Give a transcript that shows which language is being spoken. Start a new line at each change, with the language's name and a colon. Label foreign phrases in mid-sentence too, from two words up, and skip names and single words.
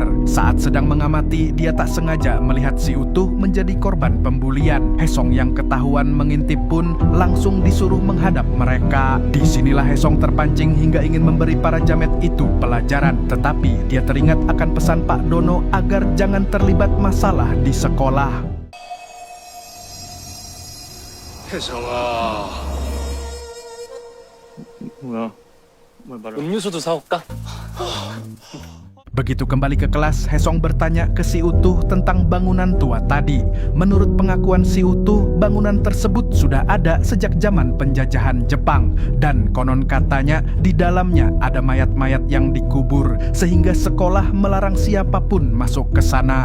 Indonesian: Saat sedang mengamati, dia tak sengaja melihat si Utuh menjadi korban pembulian. Haesong yang ketahuan mengintip pun langsung disuruh menghadap mereka. Disinilah Haesong terpancing hingga ingin memberi para jamet itu pelajaran. Tetapi dia teringat akan pesan Pak Dono agar jangan terlibat masalah di sekolah.
Korean: 혜성아, 뭐야? 뭘 말을? 음료수도 사올까?
Indonesian: Begitu kembali ke kelas, Hesong bertanya ke si Utuh tentang bangunan tua tadi. Menurut pengakuan si Utuh, bangunan tersebut sudah ada sejak zaman penjajahan Jepang. Dan konon katanya di dalamnya ada mayat-mayat yang dikubur, sehingga sekolah melarang siapapun masuk ke sana.